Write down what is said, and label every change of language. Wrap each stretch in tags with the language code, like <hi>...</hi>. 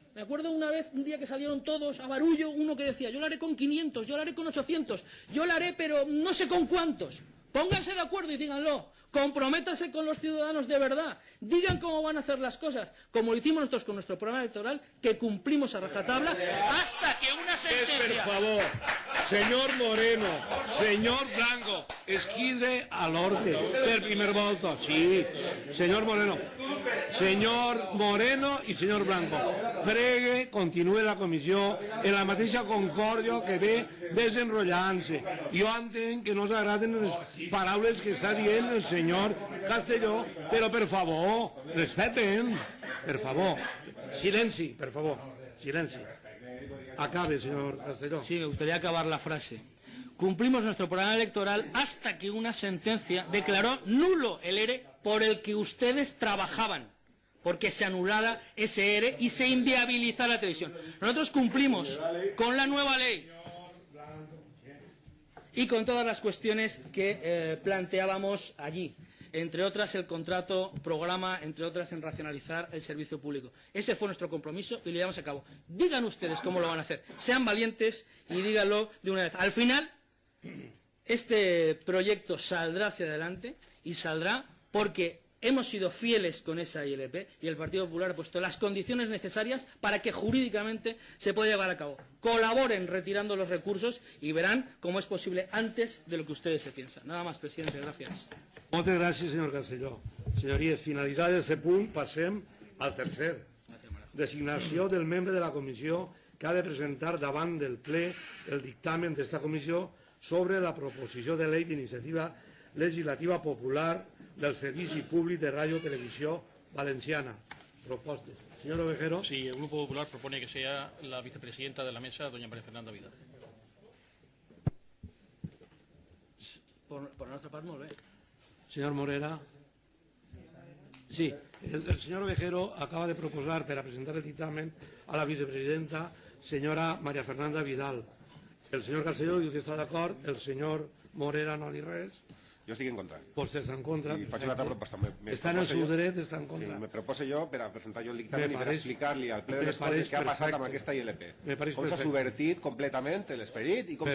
<es>Me acuerdo una vez, un día que salieron todos a barullo, uno que decía, yo la haré con 500, yo la haré con 800, yo la haré pero no sé con cuántos. Pónganse de acuerdo y díganlo. Comprométanse con los ciudadanos de verdad. Digan cómo van a hacer las cosas, como lo hicimos nosotros con nuestro programa electoral, que cumplimos a rajatabla hasta que una</es> <ca>Per</ca> <es>sentencia...</es> <ca>favor, senyor Moreno, senyor Blanco, esquidre a l'ordre per primer volta. Sí, senyor Moreno i senyor Blanco. Pregue, continue la comissió en la mateixa concòrdia que ve desenrotllant-se. Jo entenc que no us agraden les paraules que està dient el senyor Castelló, però per favor, respeten, per favor. Silenci, per favor, silenci. Acabe, señor Castelló.</ca> <es>Sí, me gustaría acabar la frase. Cumplimos nuestro programa electoral hasta que una sentencia declaró nulo el ERE por el que ustedes trabajaban, porque se anulara ese ERE y se inviabilizara la televisión. Nosotros cumplimos con la nueva ley y con todas las cuestiones que planteábamos allí. Entre otras el contrato programa, entre otras en racionalizar el servicio público. Ese fue nuestro compromiso y lo llevamos a cabo. Digan ustedes cómo lo van a hacer. Sean valientes y díganlo de una vez. Al final, este proyecto saldrá hacia adelante y saldrá porque hemos sido fieles con esa ILP y el Partido Popular ha puesto las condiciones necesarias para que jurídicamente se pueda llevar a cabo. Colaboren retirando los recursos y verán cómo es posible antes de lo que ustedes se piensan. Nada más, presidente. Gracias.</es> <ca>Moltes gràcies, senyor Castelló. Senyories, finalitzat aquest punt, passem al tercer. Designació del membre de la comissió que ha de presentar davant del ple el dictamen d'esta comissió sobre la proposició de llei d'iniciativa legislativa popular del Servici Públic de Radio Televisión Valenciana. Propostes. Señor Ovejero.</ca> <es>Sí, el Grupo Popular propone que sea la vicepresidenta de la mesa, doña María Fernanda Vidal.</es> <ca>Per la nostra part, molt bé.</ca> <es>Señor Morera. Sí, el señor Ovejero acaba de proposar para presentar el dictamen a la vicepresidenta, señora María Fernanda Vidal.</es> <ca>El señor Castelló diu que està d'acord, el señor Morera no li res. Jo estic en contra. Vostè està en contra. I faig una altra proposta. Està en el seu dret, està en contra. Sí, me propose jo per a presentar jo el dictamen i per a explicar-li al ple de les me pareix coses què ha passat amb perfecte. aquesta ILP. Me pareix Com s'ha perfecte. subvertit completament l'esperit i com s'ha</ca>